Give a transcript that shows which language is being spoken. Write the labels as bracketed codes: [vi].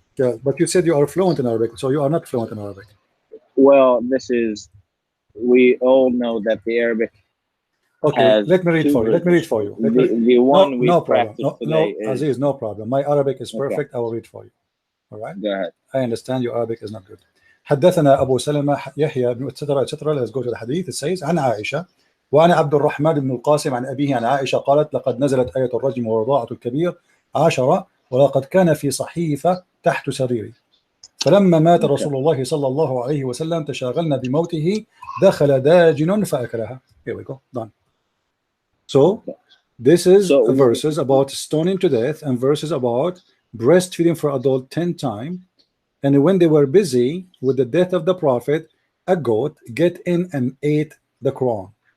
[en] Yeah, but you said you are fluent in Arabic, so you are not fluent in Arabic. Well, we all know that the Arabic. Okay, let me read for you. The one we practice today is... Aziz, no problem. My Arabic is perfect. I will read for you. All right? Go ahead. I understand your Arabic is not good. [ar] حدثنا أبو سلمة يحيى بن etc. [en] Let's go to the hadith. It says [ar] عن عائشة وأنا عبد الرحمن بن القاسم عن أبيه عن عائشة قالت لقد نزلت آية الرجم ورضاعة الكبير 10 ولقد كان في صحيفة تحت سريري فلما مات رسول الله صلى الله عليه وسلم تشاغلنا بموته دخل داجن فأكلها. [en] Here we go. Done. So this is verses about stoning to death and verses about breastfeeding for adult 10 times, And when they were busy with the death of the prophet, a goat get in and ate the Quran.